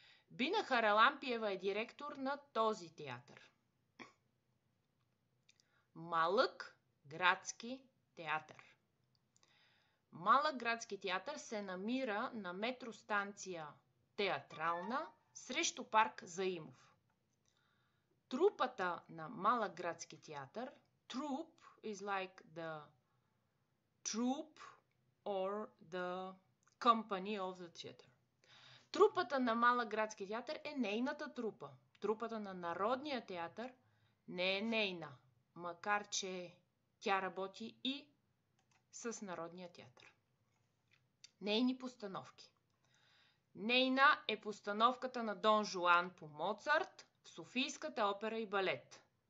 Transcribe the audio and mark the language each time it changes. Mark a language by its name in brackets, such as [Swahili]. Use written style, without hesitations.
[Bulgarian] Бина Харалампиева е директор на този театър. Малък градски театър. Малък градски театър се намира на метростанция Театрална срещу парк Заимов. Трупата на Малък градски театър, [English] troupe is like the troupe or the company of the theater. [Bulgarian] Трупата на Малък градски театър е нейната трупа. Трупата на Народния театър не е нейна, макар че тя работи и с Народния театър. Нейни постановки. Нейна е постановката на Дон Жуан по Моцарт в Софийската опера и балет.